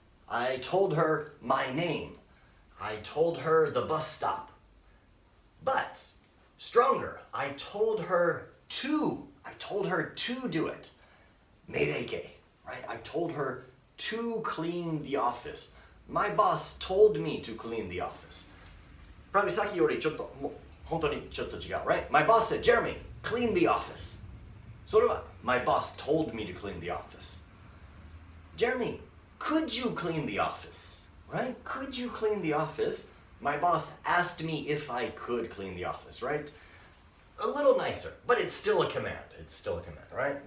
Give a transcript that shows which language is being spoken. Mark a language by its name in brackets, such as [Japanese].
[English] I told her my name. I told her the bus stop. But stronger, I told her to do it. 命令形, right? I told her to clean the office. My boss told me to clean the office. Probably [Japanese] さっきよりちょっと、もう本当にちょっと違う, [English] right? My boss said, Jeremy, clean the office. [Japanese] それは [English] my boss told me to clean the office. Jeremy, could you clean the office? Right? Could you clean the office? My boss asked me if I could clean the office, right? A little nicer, but it's still a command. It's still a command, right?